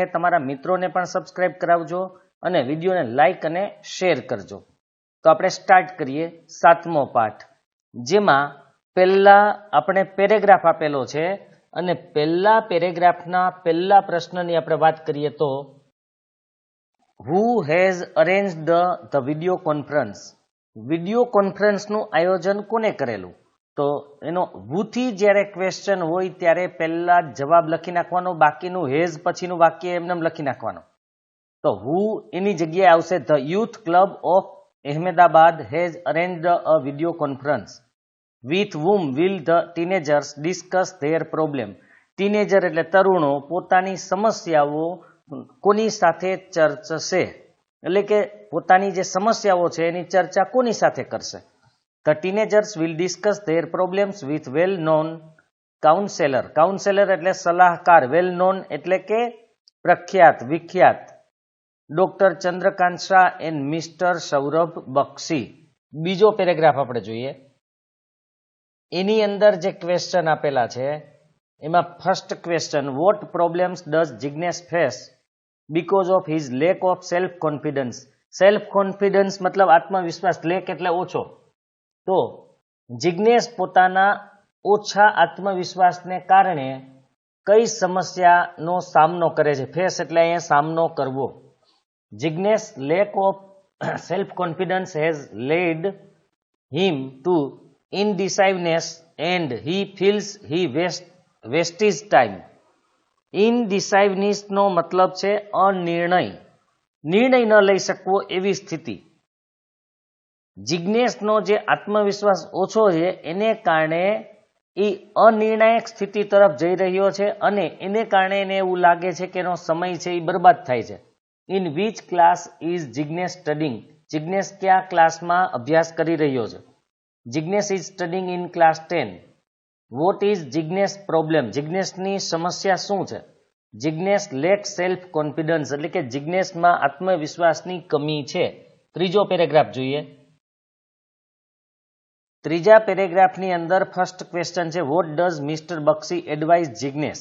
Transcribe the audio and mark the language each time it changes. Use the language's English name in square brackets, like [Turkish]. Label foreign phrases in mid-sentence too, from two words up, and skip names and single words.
[Gujarati] તમારા મિત્રોને પણ સબસ્ક્રાઇબ કરાવજો અને વિડીયોને લાઈક અને શેર કરજો. તો આપણે સ્ટાર્ટ કરીએ 7મો પાઠ, જેમાં પહેલા આપણે પેરેગ્રાફ આપેલો છે અને પહેલા પેરેગ્રાફના પહેલા પ્રશ્નની આપણે વાત કરીએ તો [English] Who has arranged the video conference? [Gujarati] વિડીયો કોન્ફરન્સનું આયોજન કોને કરેલું? તો એનો who થી જ્યારે ક્વેશ્ચન હોય ત્યારે પહેલા જવાબ લખી નાખવાનો, બાકીનું હેઝ પછીનું વાક્ય એમને લખી નાખવાનું. [English] તો who [Gujarati] એની જગ્યાએ આવશે [English] the youth club of Ahmedabad has arranged a video conference. With whom will the teenagers discuss their problem? [Gujarati] ટીનેજર એટલે તરુણો પોતાની સમસ્યાઓ કોની સાથે ચર્ચશે, એટલે કે પોતાની જે સમસ્યાઓ છે એની ચર્ચા કોની સાથે કરશે? [English] The teenagers will discuss their problems with well-known counselor. [Gujarati] કાઉન્સેલર એટલે સલાહકાર, well-known એટલે કે પ્રખ્યાત, વિખ્યાત, ડોક્ટર ચંદ્રકાંત શાહ એન્ડ મિસ્ટર સૌરભ બક્ષી. બીજો પેરેગ્રાફ આપણે જોઈએ. એની અંદર જે [English] ક્વેશ્ચન [Gujarati] આપેલા છે એમાં [English] first question, what problems does Jignesh face because of his lack of self confidence. self confidence [Gujarati] મતલબ આત્મવિશ્વાસ, લેક એટલે ઓછો. તો જિગ્નેશ પોતાના ઓછા આત્મવિશ્વાસને કારણે કઈ સમસ્યાનો સામનો કરે છે? [English] ફેસ [Gujarati] એટલે અહીંયા સામનો કરવો. [English] Jignesh lack of self confidence has led him to indecisiveness and he feels he wastes time. [Gujarati] indecisiveness નો મતલબ છે અનિર્ણય, નિર્ણય ન લઈ શકવો એવી સ્થિતિ. જિગ્નેશનો જે આત્મવિશ્વાસ ઓછો છે એને કારણે એ અનિર્ણાયક સ્થિતિ તરફ જઈ રહ્યો છે અને એને કારણે એને એવું લાગે છે કે એનો સમય છે એ બરબાદ થાય છે. [English] ઇન which class is જિગ્નેશ સ્ટડીંગ? [Gujarati] જિગ્નેશ કયા ક્લાસમાં અભ્યાસ કરી રહ્યો છે? [English] Jignesh is studying in class 10. What is Jignesh problem? [Gujarati] જિગ્નેશની સમસ્યા શું છે? જિગ્નેશ [English] lack self confidence [Gujarati] એટલે કે જિગ્નેશમાં આત્મવિશ્વાસની કમી છે. ત્રીજો પેરેગ્રાફ જોઈએ. ત્રીજા પેરેગ્રાફની અંદર [English] first question છે, what does Mister Bakshi advise Jignesh?